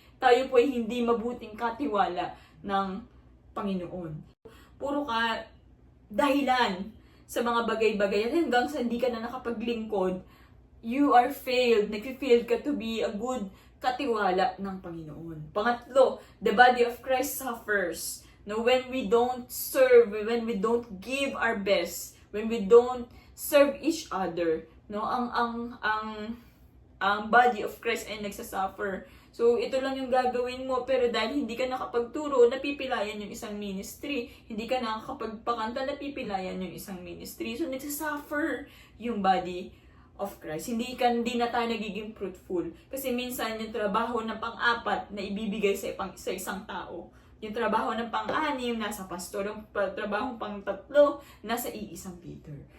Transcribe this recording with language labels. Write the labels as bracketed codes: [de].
[tl] Tayo po ay hindi mabuting katiwala ng Panginoon. Puro ka dahilan sa mga bagay-bagay at hanggang sa hindi ka na nakapaglingkod, [en] you are failed, [tl] nag-fail ka to be a good katiwala ng Panginoon. [en] Pangatlo, the body of Christ suffers. No, when we don't serve, when we don't give our best, when we don't serve each other, no, [tl] ang body of Christ ay nagsasuffer. So, ito lang yung gagawin mo, pero dahil hindi ka nakapagturo, napipilayan yung isang ministry. Hindi ka nakakapagpakanta, napipilayan yung isang ministry. So, nagsasuffer yung body of Christ. Hindi na tayo nagiging fruitful. Kasi minsan, yung trabaho ng pang-apat na ibibigay sa isang tao. Yung trabaho ng pang-anim, nasa pastor. Yung trabaho pang-tatlo, nasa iisang Peter.